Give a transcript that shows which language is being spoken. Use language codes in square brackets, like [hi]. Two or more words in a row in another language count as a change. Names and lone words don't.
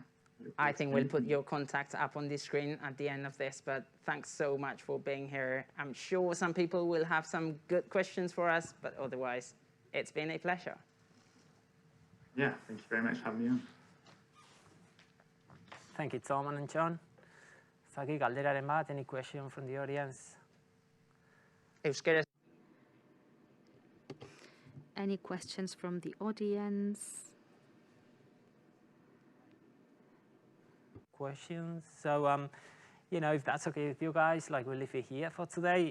[en] I think we'll put your contact up on the screen at the end of this, but thanks so much for being here. I'm sure some people will have some good questions for us, but otherwise, it's been a pleasure. Yeah, thank you very much for having me on. Thank you, Tom and John. [eu] Zaki, galderaren bat, [en] any question from the audience? [eu] Euskaraz. [en] Any questions from the audience? Questions? So, you know, if that's okay with you guys, like, we'll leave it here for today.